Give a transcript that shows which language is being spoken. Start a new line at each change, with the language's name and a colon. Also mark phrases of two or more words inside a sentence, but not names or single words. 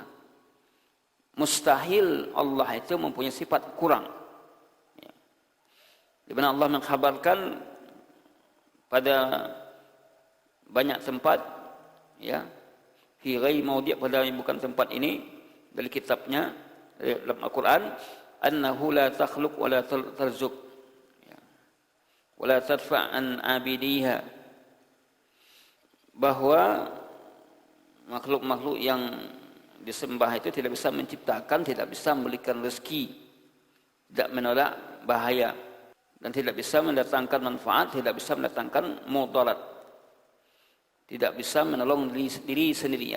Indonesian: Mustahil Allah itu mempunyai sifat kurang. Ya. Di mana Allah mengkhabarkan pada banyak tempat, ya,
Arabic: في غير موضع',
Indonesian: pada bukan tempat ini dari kitabnya dalam Al-Qur'an,
Arabic: أنها لا تخلق ولا ترزق,
Indonesian: ya,
Arabic: ولا تدفع عن عابديها,
Indonesian: bahwa makhluk-makhluk yang disembah itu tidak bisa menciptakan, tidak bisa memberikan rezeki, tidak menolak bahaya, dan tidak bisa mendatangkan manfaat, tidak bisa mendatangkan mudarat, tidak bisa menolong diri sendiri.